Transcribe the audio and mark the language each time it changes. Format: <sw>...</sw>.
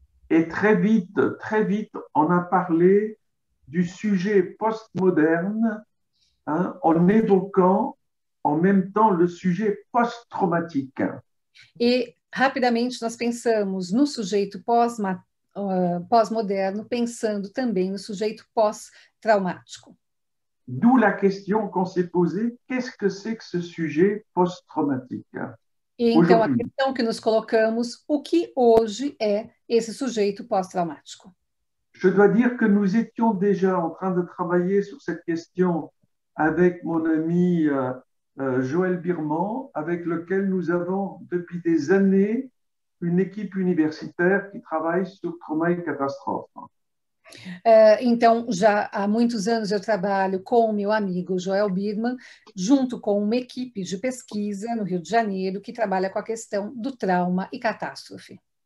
<fr>Et très vite, on a parlé du sujet postmoderne, hein, en évoquant en même temps le sujet post-traumatique.</fr> <pt>E rapidamente nós pensamos no sujeito pós-moderno, pensando também no sujeito pós-traumático.</pt> <fr>D'où la question qu'on s'est posée, qu'est-ce que c'est que ce sujet post-traumatique?</fr> <pt>E então a questão que nos colocamos, o que hoje é esse sujeito pós-traumático?</pt> <fr>Je dois dire que nous étions déjà en train de travailler sur cette question avec mon ami Joël Birman, avec lequel nous avons depuis des années une équipe universitaire qui travaille sur trauma et catastrophe.</fr> <pt>Então, já há muitos anos eu trabalho com o meu amigo Joel Birman, junto com uma equipe de pesquisa no Rio de Janeiro, que trabalha com a questão do trauma e catástrofe.</pt>